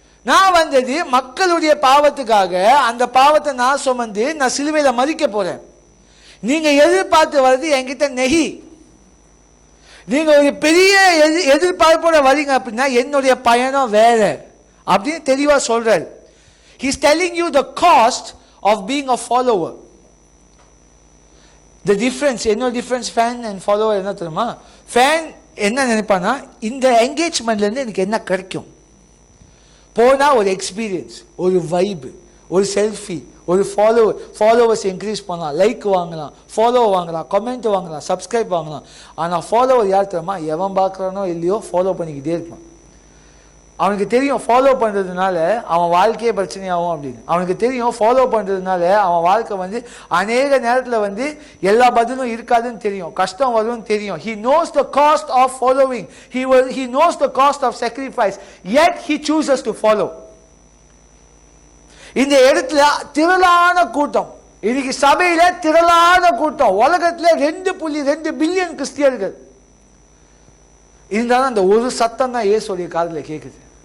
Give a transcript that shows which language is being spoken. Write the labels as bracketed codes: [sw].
[ta] நான் வந்தது மக்களுடைய பாவத்துக்காக. அந்த பாவத்தை நான் சுமந்து நான் சிலுவையில மறிக்க போறேன். நீங்க எதிர்பார்த்து வர்றது என்கிட்ட நெகி. நீங்க ஒரு பெரிய எதிர்பார்ப்போட வரீங்க அப்படின்னா என்னுடைய பயணம் வேற அப்படின்னு தெளிவா சொல்றாரு. [en] He is telling you the cost of being a follower. The difference, [ta] என்ன டிஃபரன்ஸ் ஃபேன் அண்ட் ஃபாலோவர் என்ன தெரியுமா? ஃபேன் என்ன நினைப்பானா, இந்த என்கேஜ்மெண்ட்ல இருந்து எனக்கு என்ன கிடைக்கும், போனா ஒரு எக்ஸ்பீரியன்ஸ், ஒரு வைப், ஒரு செல்ஃபி, ஒரு ஃபாலோவர்ஸ் இன்க்ரீஸ் பண்ணலாம், லைக் வாங்கலாம், ஃபாலோ வாங்கலாம், கமெண்ட் வாங்கலாம், சப்ஸ்கிரைப் வாங்கலாம். ஆனால் ஃபாலோவர் யார் தெரியுமா? எவன் பார்க்குறானோ இல்லையோ ஃபாலோ பண்ணிக்கிட்டே இருப்பான். அவனுக்கு தெரியும் ஃபாலோ பண்ணுறதுனால அவன் வாழ்க்கையே பிரச்சனையாகும் அப்படின்னு. அவனுக்கு தெரியும் ஃபாலோ பண்ணுறதுனால அவன் வாழ்க்கை வந்து அநேக நேரத்தில் வந்து எல்லா பதிலும் இருக்காதுன்னு தெரியும், கஷ்டம் வரும்னு தெரியும். [en] He knows the cost of following. He knows the cost of sacrifice. Yet he chooses to follow. [ta] இந்த இடத்துல திரளான கூட்டம், இன்னைக்கு சபையில திரளான கூட்டம், உலகத்துல 2.2 பில்லியன் கிறிஸ்தியர்கள் இருந்தாலும் அந்த ஒரு சத்தம் தான் இயேசுடைய காதுல கேட்குது.